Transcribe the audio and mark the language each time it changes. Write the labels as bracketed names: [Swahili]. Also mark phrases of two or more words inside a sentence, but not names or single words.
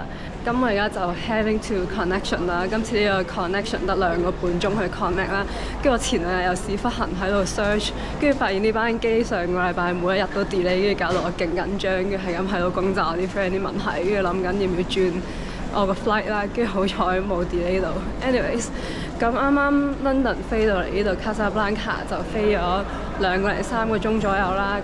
[Cantonese] 咁我而家就 [English] having to connection [Cantonese] 啦。今次呢個 connection 得2個半鐘去 connect 啦。跟住我前2日又屎忽痕喺度 search， 跟住發現呢班機上個禮拜每一日都 delay， 跟住搞到我勁緊張，跟住係咁喺度攻炸我啲 friend 啲問題，跟住諗緊要唔要轉我個 flight 啦。跟住好彩冇 delay 到。anyways， 咁啱啱 London 飛到嚟呢度 Casablanca 就飛咗2個零3個鐘左右啦。